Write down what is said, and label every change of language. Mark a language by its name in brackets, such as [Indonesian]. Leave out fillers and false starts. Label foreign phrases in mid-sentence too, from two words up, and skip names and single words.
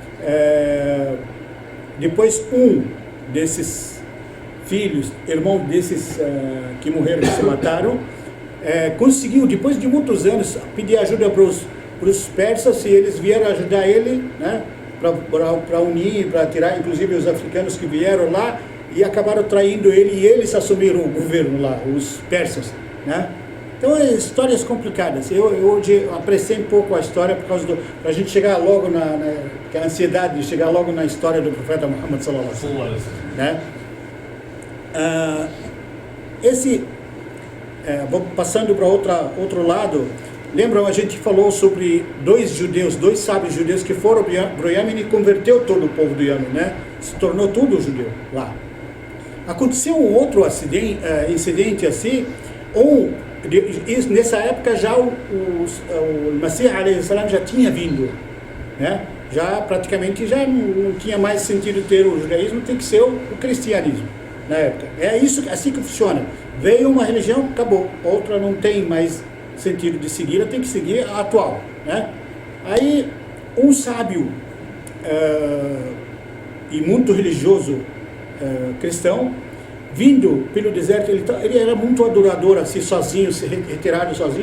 [Portuguese] Depois um desses filhos, irmão desses que morreram, que se mataram, conseguiu, depois de muitos anos, pedir ajuda para os persas, e eles vieram ajudar ele, para unir, para tirar, inclusive os africanos que vieram lá, e acabaram traindo ele, e eles assumiram o governo lá, os persas. Então, histórias complicadas. Eu hoje apreciei um pouco a história, por causa para a gente chegar logo que a ansiedade de chegar logo na história do profeta Muhammad [Arabic] صلى الله عليه وسلم. [Portuguese] Passando para outro lado, lembram, a gente falou sobre dois sábios judeus que foram para o Iêmen e converteu todo o povo do Iêmen, se tornou tudo judeu lá. Aconteceu um outro incidente assim, Nessa época já o Masih [Arabic] عليه السلام [Portuguese] já tinha vindo, né? Já praticamente já não tinha mais sentido ter o judaísmo, tem que ser o cristianismo na época. É isso, assim que funciona. Veio uma religião, acabou. Outra não tem mais sentido de seguir, ela tem que seguir a atual, né? Aí um sábio e muito religioso cristão, vindo pelo deserto, ele era muito adorador, assim, sozinho, retirado sozinho.